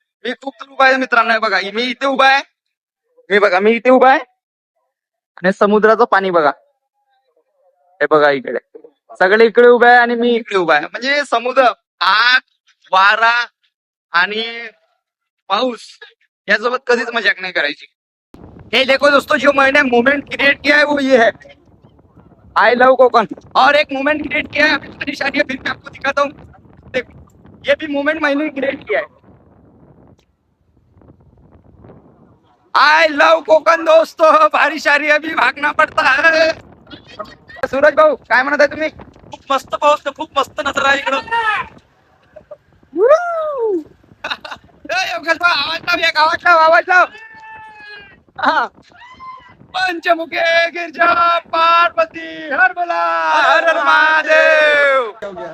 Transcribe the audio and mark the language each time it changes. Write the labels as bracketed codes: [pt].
[mr] मी खूप दूर उभा आहे मित्रांनो. हे बघा मी इथे उभा आहे. मी बघा मी इथे उभा आहे आणि समुद्राचं पाणी बघा. हे बघा इकडे सगळे इकडे उभे आहे आणि मी इकडे उभा आहे. म्हणजे समुद्र, आग, वारा आणि पाऊस यासोबत कधीच मजाक नहीं करायची. [hi] ये देखो दोस्तों, जो मैंने मोमेंट क्रिएट किया है वो ये है, [en] I love Konkan. [hi] और एक मोमेंट क्रिएट किया है अभी मेरी शादी है, फिर मैं आपको दिखाता हूँ. देखो ये भी मोमेंट मैंने क्रिएट किया है. [en] I love Konkan [hi] दोस्तों. बारिश आ रही है, अभी भागना पड़ता है. [mr] सूरज भाऊ काय म्हणत आहे तुम्ही? खूप मस्त पाऊस ना, खूप मस्त नजरा आहे इकडं. योगेश भाऊ आवाज लाव, एक आवाज लाव, आवाज लाव. हा. पंचमुखे गिरजा पार्वती हर बोला हर हर महादेव.